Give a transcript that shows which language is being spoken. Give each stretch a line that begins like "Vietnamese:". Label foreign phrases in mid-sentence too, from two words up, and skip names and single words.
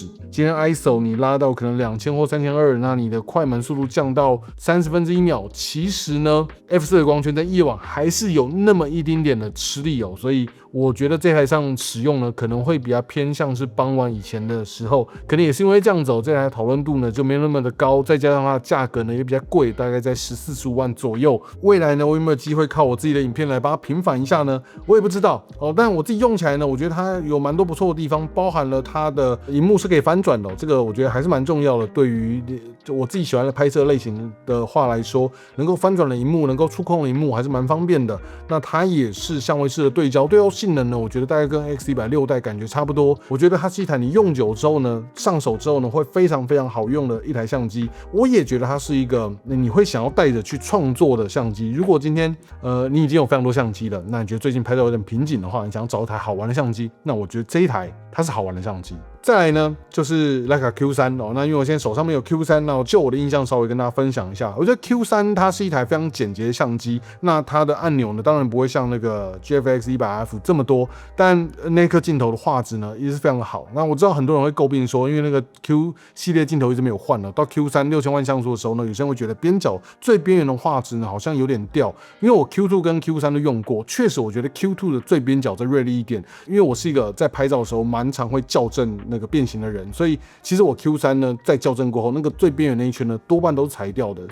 Chinese: 今天 ISO 你拉到可能2000或3200，那你的快門速度降到1/30秒，其實呢 F4 的光圈在夜晚還是有那麼一丁點的吃力所以我覺得這台上使用呢可能會比較偏向是傍晚以前的時候，可能也是因為這樣子這台討論度呢就沒那麼的高，再加上它的價格呢也比較貴，大概在14-15萬左右。未來呢我有沒有機會靠我自己的影片來把它平反一下呢？我也不知道但我自己用起來呢，我覺得它有蠻多不錯的地方，包含了它的螢幕是可以翻轉的這個我覺得還是蠻重要的。對於我自己喜歡的拍攝類型的話來說，能夠翻轉的螢幕，能夠觸控的螢幕還是蠻方便的。那它也是相位式的對焦，對焦性能呢，我覺得大概跟 X100 代感覺差不多。我覺得它是一台你用久之後呢，上手之後呢，會非常非常好用的一台相機。我也覺得它是一個你會想要帶着去創作的相機。如果今天你已經有非常多相機了，那你覺得最近拍照有點瓶頸的話，你想要找一台好玩的相機，那我覺得這一台它是好玩的相機。再來呢就是徠卡 Q3 哦，那因為我現在手上面有 Q3， 那就我的印象稍微跟大家分享一下。我覺得 Q3 它是一台非常簡潔的相機，那它的按鈕呢當然不會像那個 GFX 100F 這麼多，但那顆鏡頭的畫質呢也是非常的好。那我知道很多人會詬病說，因為那個 Q 系列鏡頭一直沒有換了，到 Q3 6000萬像素的時候呢，有些人會覺得邊角最邊緣的畫質呢好像有點掉。因為我 Q2 跟 Q3 都用過，確實我覺得 Q2 的最邊角再銳利一點。因為我是一個在拍照的時候蠻常會校正那個變形的人，所以其實我 Q3 呢在校正過後，那個最邊緣那一圈呢多半都是裁掉的。